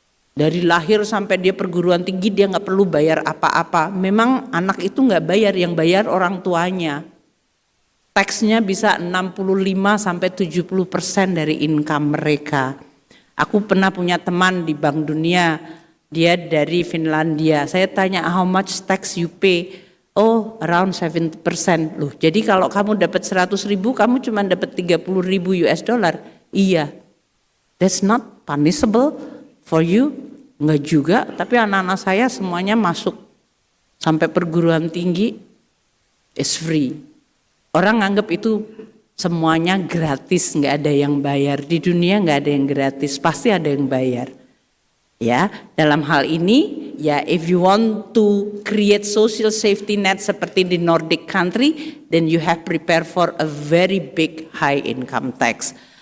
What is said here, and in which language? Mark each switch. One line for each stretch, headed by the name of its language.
Indonesian: Dari lahir sampai dia perguruan tinggi dia nggak perlu bayar apa-apa. Memang anak itu nggak bayar, yang bayar orang tuanya. Taksnya bisa 65-70% dari income mereka. Aku pernah punya teman di Bank Dunia, dia dari Finlandia. Saya tanya,
English: how much tax you pay? Oh, around 70%.
Indonesian: Loh, jadi kalau kamu dapat 100.000, kamu cuma dapat 30.000 US dollar. Iya.
English: That's not punishable for you.
Indonesian: Enggak juga, tapi anak-anak saya semuanya masuk sampai perguruan tinggi
English: is free.
Indonesian: Orang anggap itu semuanya gratis, nggak ada yang bayar. Di dunia nggak ada yang gratis, pasti ada yang bayar. Ya, dalam hal ini, ya
English: if you want to create social safety net
Indonesian: seperti di
English: Nordic country, then you have prepare for a very big high income tax.